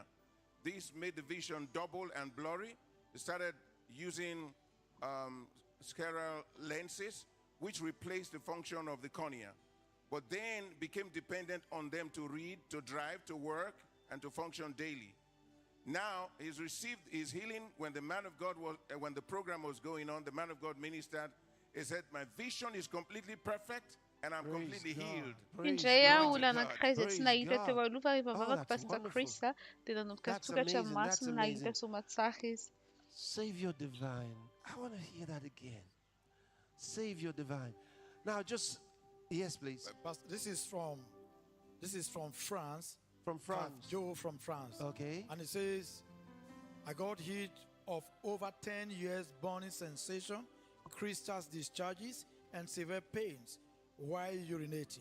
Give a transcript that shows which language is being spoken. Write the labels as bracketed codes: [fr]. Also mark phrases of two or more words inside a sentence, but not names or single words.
[en] This made the vision double and blurry. He started using scleral lenses, which replaced the function of the cornea, but then became dependent on them to read, to drive, to work, and to function daily. Now he's received his healing when the man of God was, when the program was going on, the man of God ministered. He said, my vision is completely perfect and I'm completely healed. [mg] Indray olona anankiray izay tsy nahita teo aloha rehefa mivavaka Pastor Chris a, dia nanomboka sokatra amin'ny masony nahita somatsara izy. [en] Savior divine. I want to hear that again. Savior divine. Now just, yes, please. Pastor, this is from France. From France. Joe from France. Okay. And it says, I got hit of over 10 years burning sensation, crystals discharges, and severe pains while urinating.